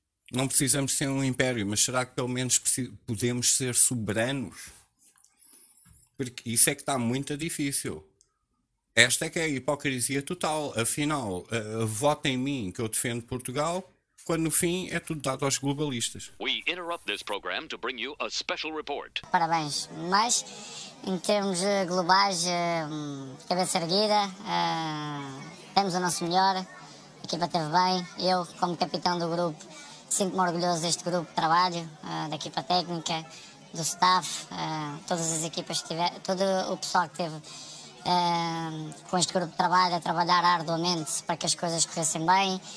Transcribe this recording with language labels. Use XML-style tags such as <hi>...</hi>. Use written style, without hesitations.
<pt>Não precisamos ser um império, mas será que pelo menos podemos ser soberanos? Porque isso é que está muito difícil. Esta é que é a hipocrisia total. Afinal, vota em mim que eu defendo Portugal, quando no fim é tudo dado aos globalistas.</pt> <en>We interrupt this program to bring you a special report.</en> <pt>Parabéns. Mas, em termos globais, cabeça erguida, temos o nosso melhor, a equipa esteve bem. Eu, como capitão do grupo, sinto-me orgulhoso deste grupo de trabalho, da equipa técnica, do staff, todas as equipas que tiver, todo o pessoal que teve com este grupo de trabalho a trabalhar arduamente para que as coisas corressem bem.</pt>